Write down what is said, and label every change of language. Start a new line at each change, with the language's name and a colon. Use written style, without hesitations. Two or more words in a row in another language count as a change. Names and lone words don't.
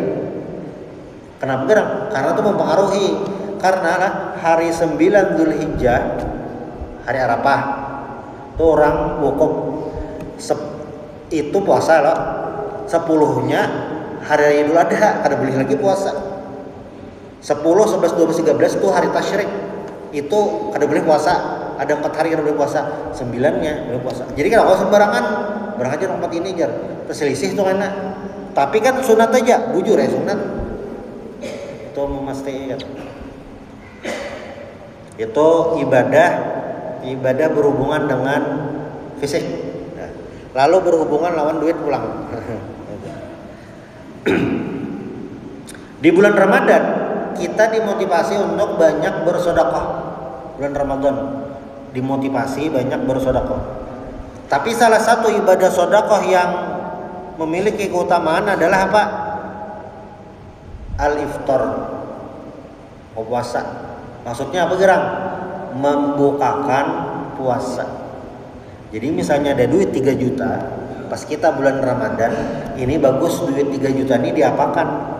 Banjar: Kenapa gerang?
Indonesian: Karena itu mempengaruhi karena hari 9 Dzulhijjah hari Arafah itu orang wukuf itu puasa loh.
Banjar: 10-nya hari Idul Adha kada boleh lagi puasa.
Indonesian: 10, 11, 12, 13 itu hari tasyrik.
Banjar: Itu kada boleh puasa. Ada 4 hari kada boleh puasa.
Indonesian: 9-nya boleh puasa.
Banjar: Jadi kalau sembarangan, barang aja 4 ini jar. Terselisih tuh karena. Tapi kan sunat aja, bujur ya sunat.
Indonesian: Itu memastikan. Itu ibadah berhubungan dengan fisik.
Banjar: Lalu berhubungan lawan duit pulang. Di bulan Ramadan kita dimotivasi untuk banyak bersedekah.
Indonesian: Bulan Ramadan dimotivasi banyak bersedekah. Tapi salah satu ibadah sedekah yang memiliki keutamaan adalah apa? Al-iftar. Puasa.
Banjar: Maksudnya apa gerang? Membukakan puasa.
Indonesian: Jadi misalnya ada duit 3 juta, pas kita bulan Ramadan, ini bagus duit 3 juta ini diapakan?